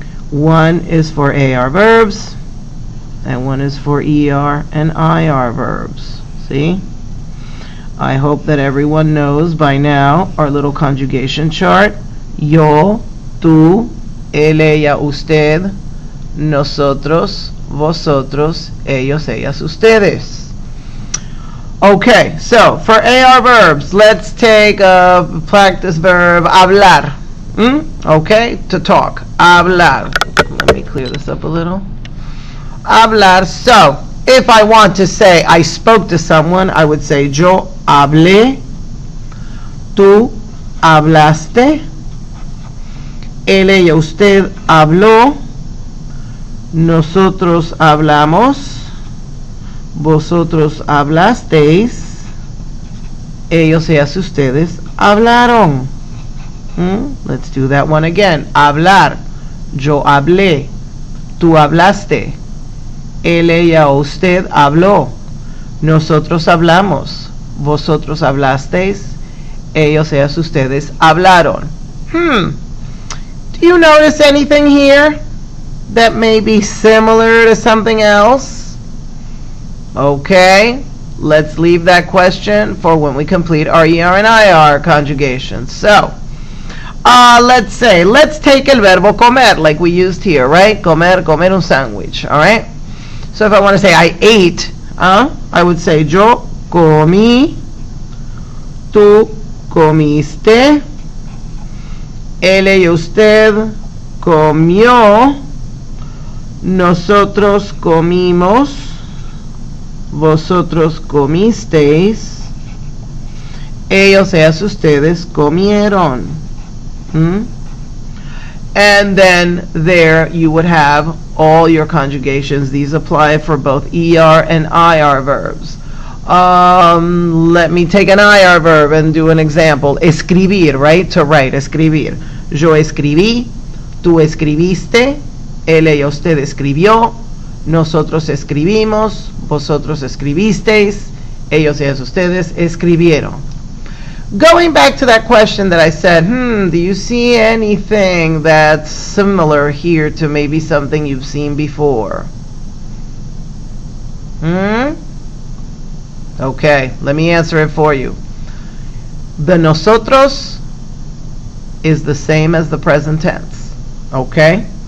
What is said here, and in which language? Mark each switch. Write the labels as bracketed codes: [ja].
[en] One is for AR verbs, and one is for ER and IR verbs. See? I hope that everyone knows by now our little conjugation chart. [es] Yo, tú, él, ella, usted, nosotros, vosotros, ellos, ellas, ustedes. [en] Okay, so for AR verbs, let's take a practice verb, hablar. Okay, to talk. Hablar. Let me clear this up a little. [es] Hablar. [en] So, if I want to say I spoke to someone, I would say [es] yo hablé, tú hablaste, él, ella, usted habló, nosotros hablamos, vosotros hablasteis, ellos, ellas, ustedes hablaron. [en] Let's do that one again. [es] Hablar. Yo hablé. Tú hablaste. Él, ella o usted habló. Nosotros hablamos. Vosotros hablasteis. Ellos, ellas, ustedes hablaron. [en] Do you notice anything here that may be similar to something else? Okay, let's leave that question for when we complete our ER and IR conjugations. So, let's take [es] el verbo comer, [en] like we used here, right? [es] Comer un sándwich, [en] all right? So if I want to say I ate, I would say [es] yo comí, tú comiste, él y usted comió, nosotros comimos, vosotros comisteis, ellos y ustedes comieron. [en] And then there you would have all your conjugations. These apply for both ER and IR verbs. Let me take an IR verb and do an example. Escribir, right? To write, escribir. [es] Yo escribí, tú escribiste, él y usted escribió, nosotros escribimos, vosotros escribisteis, ellos y ustedes escribieron. [en] Going back to that question that I said, do you see anything that's similar here to maybe something you've seen before? Okay, let me answer it for you. The nosotros is the same as the present tense. Okay?